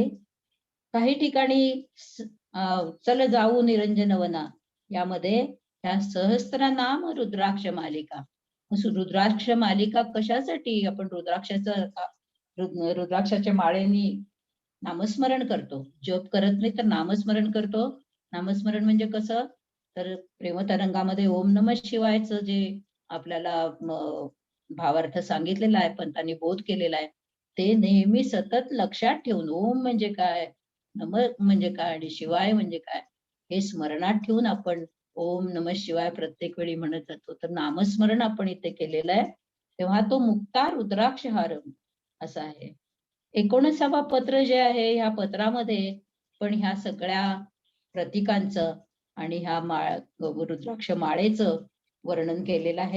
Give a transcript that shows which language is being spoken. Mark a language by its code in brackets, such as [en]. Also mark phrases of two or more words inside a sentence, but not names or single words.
[mr] काही ठिकाणी चल जाऊ निरंजनवना यामध्ये ह्या सहस्त्रनाम रुद्राक्ष मालिका. रुद्राक्ष मालिका कशासाठी आपण रुद्राक्षाच्या माळेनी नामस्मरण करतो. जप करत नाही तर नामस्मरण करतो. नामस्मरण म्हणजे कसं तर प्रेमतरंगामध्ये [sa] ओम नमः शिवायचं [mr] जे आपल्याला भावार्थ सांगितलेला आहे, पंतांनी बोध केलेला आहे, ते नेहमी सतत लक्षात ठेवून ओम म्हणजे काय, नम म्हणजे काय आणि शिवाय म्हणजे काय हे स्मरणात ठेवून आपण [sa] ओम नमः शिवाय [mr] प्रत्येक वेळी म्हणत जातो. तर नामस्मरण आपण इथे केलेलं आहे. तेव्हा तो [sa] मुक्ता रुद्राक्षहारम [mr] असा आहे. 19वा पत्र जे आहे, ह्या पत्रामध्ये पण ह्या सगळ्या प्रतीकांचं आणि ह्या रुद्राक्ष माळेचं वर्णन केलेलं आहे.